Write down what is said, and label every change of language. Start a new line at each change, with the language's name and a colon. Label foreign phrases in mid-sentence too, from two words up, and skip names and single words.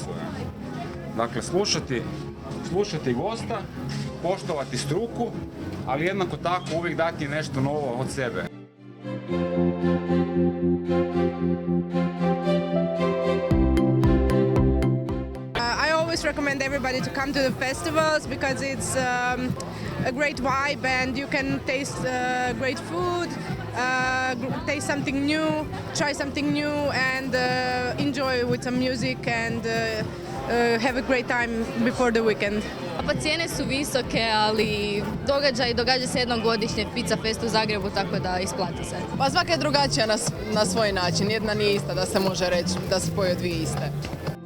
Croatian: Dakle, slušati gosta, poštovati struku, ali jednako tako uvijek dati nešto novo od sebe.
English: I always recommend everybody to come to the festivals because it's a great vibe and you can taste great food, taste something new, try something new and enjoy with some music and have a great time before the weekend.
Croatian: Pa cijene su visoke, ali događa se jednom godišnje Pizza Fest u Zagrebu, tako da isplati se. Pa svaka je drugačija na svoj način, jedna nije ista da se može reći da se poje dvije iste.